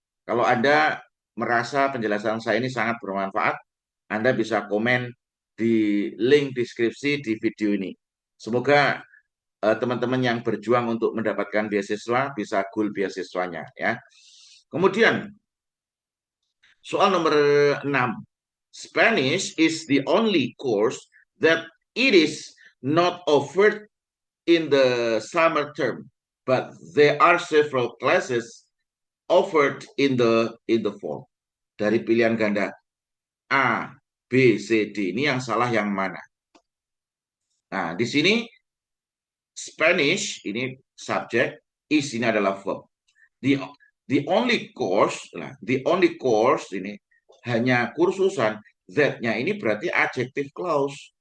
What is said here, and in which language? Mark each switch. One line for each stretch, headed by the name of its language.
Indonesian: Kalau Anda merasa penjelasan saya ini sangat bermanfaat, Anda bisa komen di link deskripsi di video ini. Semoga teman-teman yang berjuang untuk mendapatkan beasiswa bisa goal beasiswanya ya. Kemudian soal nomor 6.
English: Spanish is the only course that it is not offered in the summer term, but there are several classes offered in the fall.
Indonesian: Dari pilihan ganda A, B, C, D. Ini yang salah yang mana? Nah, di sini Spanish ini subjek, is ini adalah verb.
English: The the only course, the only course
Indonesian: ini hanya kursusan, that-nya ini berarti adjective clause.